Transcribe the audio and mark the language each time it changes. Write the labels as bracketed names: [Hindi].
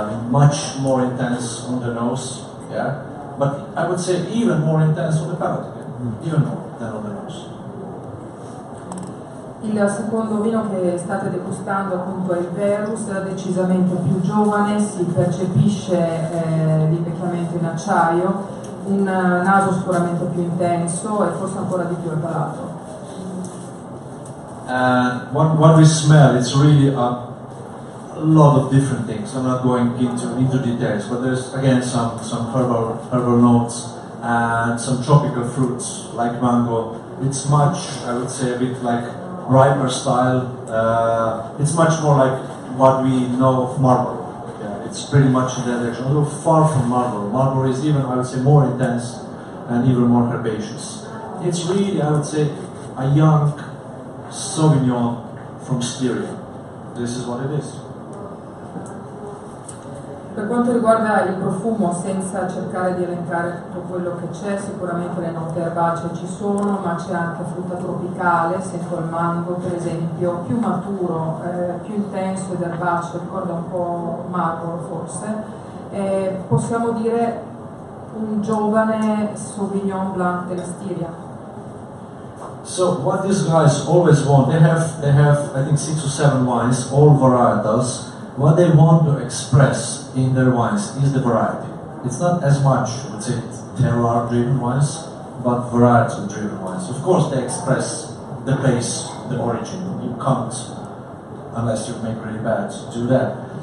[English] Much more intense on the nose. Yeah, but I would say even more intense on the palate. Even more than on the nose. [Italian] Il secondo vino che state degustando appunto è il Verus, decisamente più giovane, si percepisce l'invecchiamento in acciaio, un naso sicuramente più intenso e forse ancora di più al palato. [English] What we smell, it's really a lot of different things. I'm not going into details, but there's again some herbal notes and some tropical fruits like mango. It's much, I would say, a bit like riper style. It's much more like what we know of Marlborough. Yeah, it's pretty much in that direction, although far from Marlborough. Marlborough is even, I would say, more intense and even more herbaceous. It's really, I would say, a young Sauvignon from Styria. This is what it is. [Italian] Per quanto riguarda il profumo, senza cercare di elencare tutto quello che c'è, sicuramente le note erbacee ci sono, ma c'è anche frutta tropicale, sento il mango per esempio, più maturo, più intenso ed erbaceo, ricorda un po' Marlboro forse. Possiamo dire un giovane Sauvignon Blanc della Styria. [English] So what these guys always want, they have I think 6 or 7 wines, all varietals. What they want to express in their wines is the variety. It's not as much, let's say, terroir-driven wines, but varietal-driven wines. Of course, they express the base, the origin. You can't, unless you make really bad, do that.